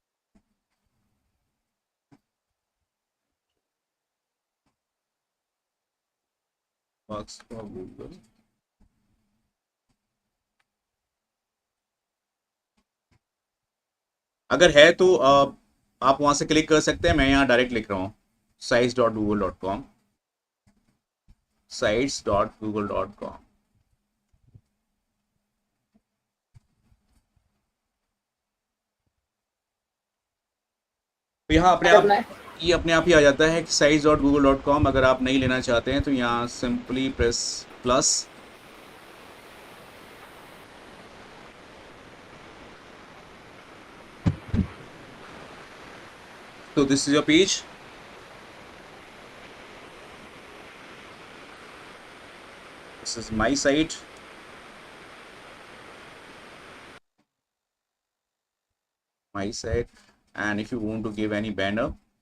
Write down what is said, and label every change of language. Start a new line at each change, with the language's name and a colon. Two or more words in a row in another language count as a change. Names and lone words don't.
English: works for Google,
Hindi: अगर है तो आप वहां से क्लिक कर सकते हैं, मैं यहाँ डायरेक्ट लिख रहा हूँ sites.google.com, sites.google.com। तो यहाँ अपने आप, ये अपने आप ही आ जाता है कि sites.google.com। अगर आप नहीं लेना चाहते हैं तो यहाँ
English: simply press plus, so this is your page, this is my site, and if you want to give any banner,